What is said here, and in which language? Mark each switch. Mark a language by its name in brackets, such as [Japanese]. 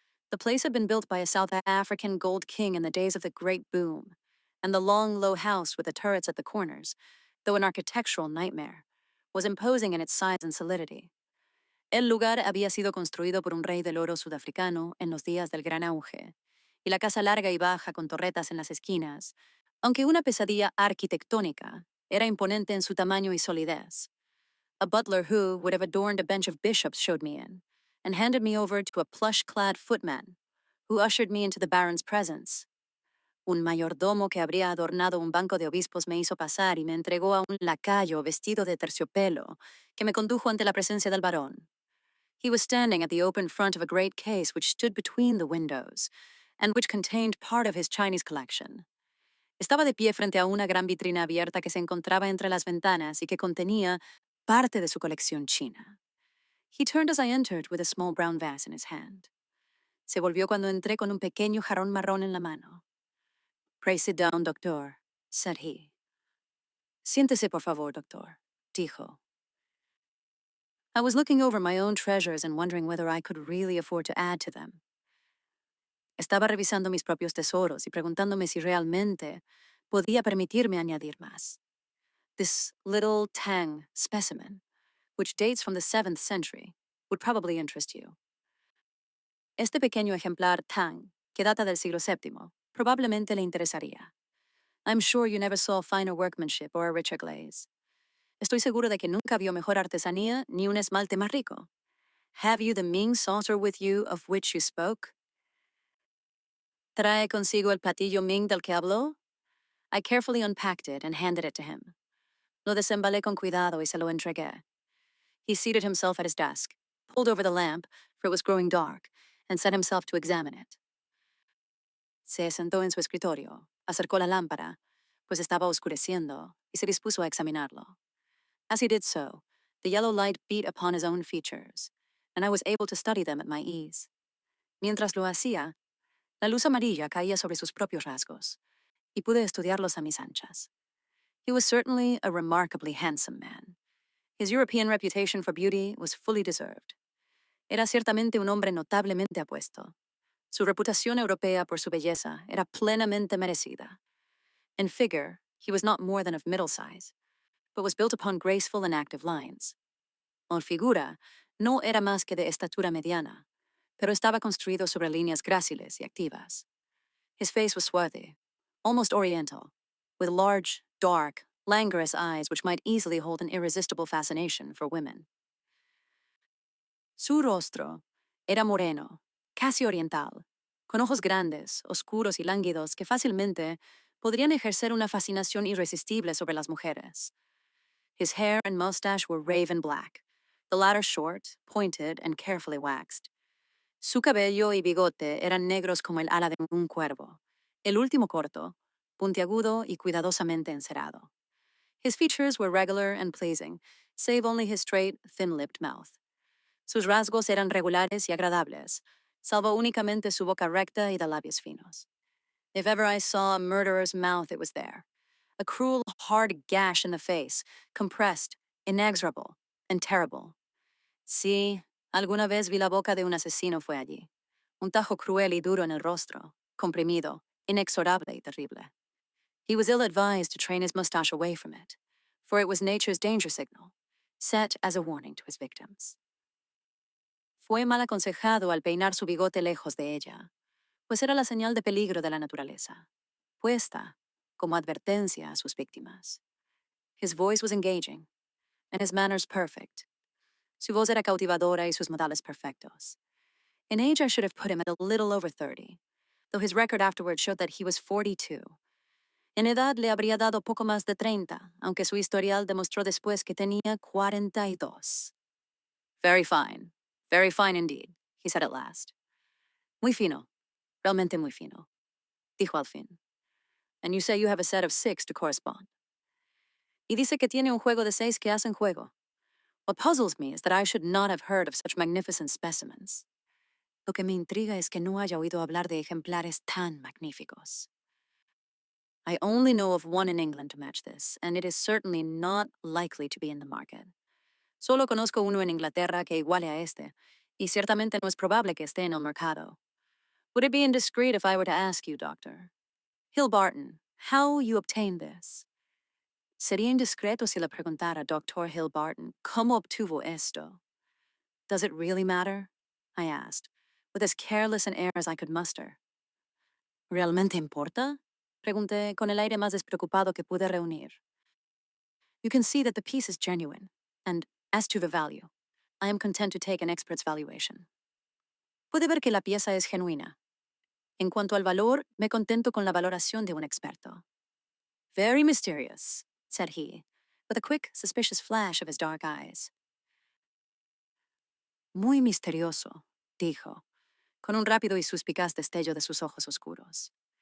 [English] The place had been built by a South African gold king in the days of the Great Boom, and the long, low house with the turrets at the corners, though an architectural nightmare, was imposing in its size and solidity. [Spanish] El lugar había sido construido por un rey del oro sudafricano en los días del gran auge, y la casa larga y baja con torretas en las esquinas, aunque una pesadilla arquitectónica, era imponente en su tamaño y solidez. [English] A butler who would have adorned a bench of bishops showed me in, and handed me over to a plush-clad footman, who ushered me into the baron's presence. [Spanish] Un mayordomo que habría adornado un banco de obispos me hizo pasar y me entregó a un lacayo vestido de terciopelo, que me condujo ante la presencia del barón. [English] He was standing at the open front of a great case which stood between the windows, and which contained part of his Chinese collection. [Spanish] Estaba de pie frente a una gran vitrina abierta que se encontraba entre las ventanas y que contenía parte de su colección china. [English] He turned as I entered with a small brown vase in his hand. [Spanish] Se volvió cuando entré con un pequeño jarrón marrón en la mano. [English] Pray sit down, doctor, said he. [Spanish] Siéntese, por favor, doctor, dijo. [English] I was looking over my own treasures and wondering whether I could really afford to add to them. [Spanish] Estaba revisando mis propios tesoros y preguntándome si realmente podía permitirme añadir más. [English] This little Tang specimen, which dates from the 7th century, would probably interest you. [Spanish] Este pequeño ejemplar Tang, que data del siglo VII, probablemente le interesaría. [English] I'm sure you never saw finer workmanship or a richer glaze. [Spanish] Estoy seguro de que nunca vio mejor artesanía ni un esmalte más rico. [English] Have you the Ming saucer with you of which you spoke? [Spanish] ¿Trae consigo el platillo Ming del que habló? [English] I carefully unpacked it and handed it to him. [Spanish] Lo desembalé con cuidado y se lo entregué. [English] He seated himself at his desk, pulled over the lamp, for it was growing dark, and set himself to examine it. [Spanish] Se sentó en su escritorio, acercó la lámpara, pues estaba oscureciendo, y se dispuso a examinarlo. [English] As he did so, the yellow light beat upon his own features, and I was able to study them at my ease. [Spanish] Mientras lo hacía, la luz amarilla caía sobre sus propios rasgos, y pude estudiarlos a mis anchas. [English] He was certainly a remarkably handsome man. His European reputation for beauty was fully deserved. [Spanish] Era ciertamente un hombre notablemente apuesto. Su reputación europea por su belleza era plenamente merecida. [English] In figure, he was not more than of middle size, but was built upon graceful and active lines. [Spanish] En figura, no era más que de estatura mediana, pero estaba construido sobre líneas gráciles y activas. [English] His face was swarthy, almost oriental, with large, dark, languorous eyes which might easily hold an irresistible fascination for women. [Spanish] Su rostro era moreno, casi oriental, con ojos grandes, oscuros y lánguidos que fácilmente podrían ejercer una fascinación irresistible sobre las mujeres. [English] His hair and mustache were raven black, the latter short, pointed, and carefully waxed. [Spanish] Su cabello y bigote eran negros como el ala de un cuervo, el último corto, puntiagudo y cuidadosamente encerado. [English] His features were regular and pleasing, save only his straight, thin-lipped mouth. [Spanish] Sus rasgos eran regulares y agradables, salvo únicamente su boca recta y de labios finos. [English] If ever I saw a murderer's mouth, it was there. A cruel, hard gash in the face, compressed, inexorable, and terrible. [Spanish] Sí, alguna vez vi la boca de un asesino fue allí. un tajo cruel y duro en el rostro, comprimido, inexorable y terrible. [English] He was ill-advised to train his mustache away from it, for it was nature's danger signal, set as a warning to his victims. [Spanish] Fue mal aconsejado al peinar su bigote lejos de ella, pues era la señal de peligro de la naturaleza, puesta como advertencia a sus víctimas. [English] His voice was engaging, and his manners perfect. [Spanish] Su voz era cautivadora y sus modales perfectos. [English] In age, I should have put him at a little over 30, though his record afterward showed that he was 42. [Spanish] En edad le habría dado poco más de 30, aunque su historial demostró después que tenía 42. [English] Very fine indeed, he said at last. [Spanish] Muy fino, realmente muy fino, dijo al fin. [English] And you say you have a set of 6 to correspond. [Spanish] Y dice que tiene un juego de 6 que hacen juego. [English] What puzzles me is that I should not have heard of such magnificent specimens. [Spanish] Lo que me intriga es que no haya oído hablar de ejemplares tan magníficos. [English] I only know of one in England to match this, and it is certainly not likely to be in the market. [Spanish] Solo conozco uno en Inglaterra que iguale a este, y ciertamente no es probable que esté en el mercado. [English] Would it be indiscreet if I were to ask you, Doctor, Hill Barton, how you obtained this? [Spanish] Sería indiscreto si le preguntara, Dr. Hill Barton, ¿cómo obtuvo esto? [English] Does it really matter? I asked, with as careless an air as I could muster. [Spanish] ¿Realmente importa? Pregunté con el aire más despreocupado que pude reunir. [English] You can see that the piece is genuine, and as to the value, I am content to take an expert's valuation. [Spanish] Puede ver que la pieza es genuina. En cuanto al valor, me contento con la valoración de un experto. [English] Very mysterious, said he, with a quick, suspicious flash of his dark eyes. [Spanish] Muy misterioso, dijo, con un rápido y suspicaz destello de sus ojos oscuros.